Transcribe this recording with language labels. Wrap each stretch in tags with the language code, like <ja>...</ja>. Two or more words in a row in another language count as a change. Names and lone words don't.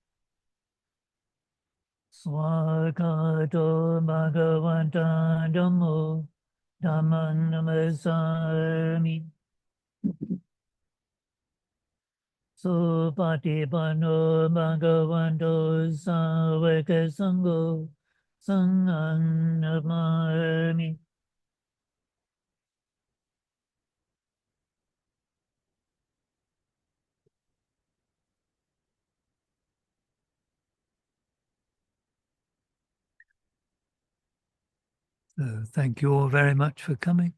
<pi>Swakato Bhagavanta Dhammo Dhammang Namasami Supatipanno Bhagavanto Savaka Sangho Sanghaṃ namāmi.</pi> <en>So thank you all very much for coming.</en>